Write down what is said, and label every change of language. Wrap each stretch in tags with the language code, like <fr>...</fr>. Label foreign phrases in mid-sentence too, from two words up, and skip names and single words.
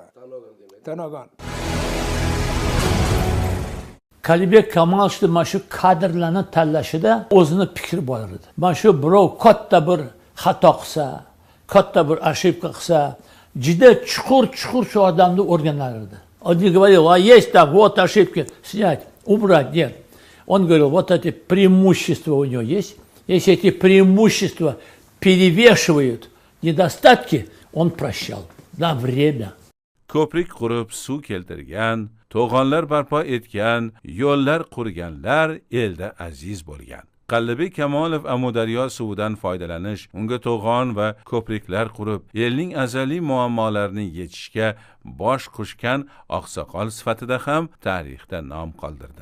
<uz>Tanogan. Qalbek Kamolovning mana shu kadrlarni tanlashida o'zini fikri bor edi. Mana shu birov katta bir xato qilsa, katta bir ошибка qilsa, juda chuqur shu odamni o'rganar edi.</uz> <ru>Он говорил, а есть так, вот ошибки, снять, убрать, нет. Он говорил, вот эти преимущества у него есть. Если эти преимущества перевешивают недостатки, он прощал на время.</ru> <uz>Ko'prik qurib suv keltirgan, to'g'onlar barpo etgan, yo'llar qurganlar elda aziz bo'lgan. Qalbek Kamolov Amudaryo suvidan foydalanish, unga to'g'on va ko'priklar qurib, elning azaliy muammolarini yechishga bosh qo'shgan oqsoqol sifatida ham tarixda nom qoldirdi.</uz>